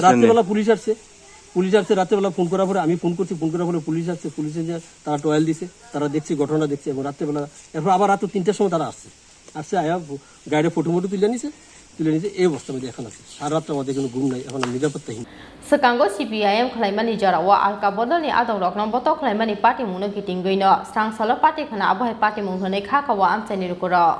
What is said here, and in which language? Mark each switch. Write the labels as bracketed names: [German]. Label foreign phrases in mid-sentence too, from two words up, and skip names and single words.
[Bangla] রাত্রেবেলা পুলিশ আসছে রাত্রেবেলা ফোন করার পরে আমি ফোন করার পরে পুলিশ আসছে পুলিশে যে তারা টয়েল দিছে তারা ঘটনা দেখছে এবং রাত্রেবেলা এরপর আবার রাত 3টার সময় তারা আসছে আয়া গাড়ির ফটো তুলে নিছে তুলে নিয়েছে এই অবস্থার মধ্যে এখন আছে সারা রাত্রে আমাদের কোনো ঘুম নাই এখন নিরাপত্তাহীন [Kok Borok] Sekango CPIM Klaimani Jarawa Alka Bodoni Adong Roknam Boto Klaimani Party Muno Giting Guino Strang Solo Party Kana Aboy Party Munghone Kakawa Amchaini Rukuro